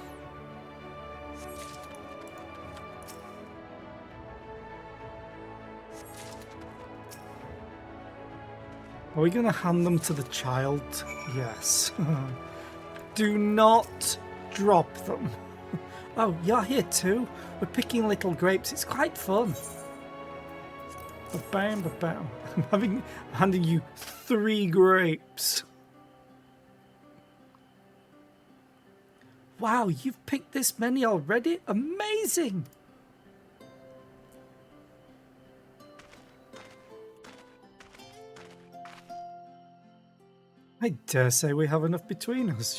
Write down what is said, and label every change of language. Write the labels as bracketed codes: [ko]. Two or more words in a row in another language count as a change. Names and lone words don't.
[en] Are we going to hand them to the child? Yes. Do not drop them. Oh, you're here too? We're picking little grapes. It's quite fun. Ba-bam, ba-bam. I'm handing you 3 grapes. Wow, you've picked this many already? Amazing! I dare say we have enough between us.